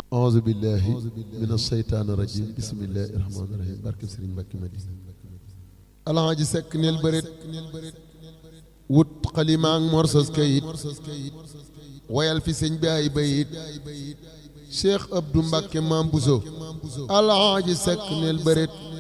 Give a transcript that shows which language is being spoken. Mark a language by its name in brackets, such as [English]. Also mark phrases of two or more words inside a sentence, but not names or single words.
[Arabic] أعوذ بالله من الشيطان الرجيم. بسم الله الرحمن الرحيم. [Wolof] Barke Serigne Mbacké Madina. Alhaji Seck neel bëreet. Wut xalima ak morsos kayit. Wayal fi sëñ bi ay bayit. Cheikh Abdou Mbacké Mame Bousso. Alhaji Seck neel bëreet.